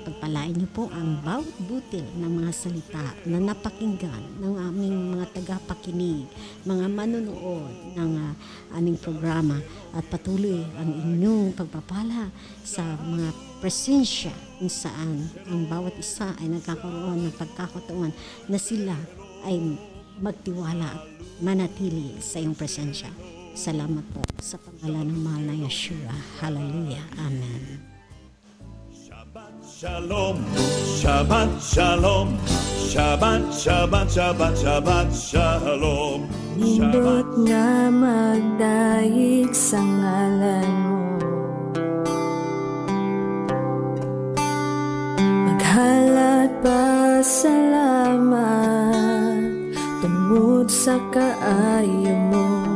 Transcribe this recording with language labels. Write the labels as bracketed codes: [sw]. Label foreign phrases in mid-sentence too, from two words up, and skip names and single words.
[tl] Pagpalain niyo po ang bawat butil ng mga salita na napakinggan ng aming mga tagapakinig, mga manonood ng aming programa at patuloy ang inyong pagpapala sa mga presensya kung saan ang bawat isa ay nagkakaroon ng pagkakataon na sila ay magtiwala at manatili sa iyong presensya. Salamat po sa pangalan ng mahal na Yeshua. Hallelujah. Amen. [he] שלום, שבת שלום, שבת שבת שבת שבת שלום. [ceb] Nindot nga magdaig sa ngalan mo, maghalat pa salamat tungod sa kaayo mo.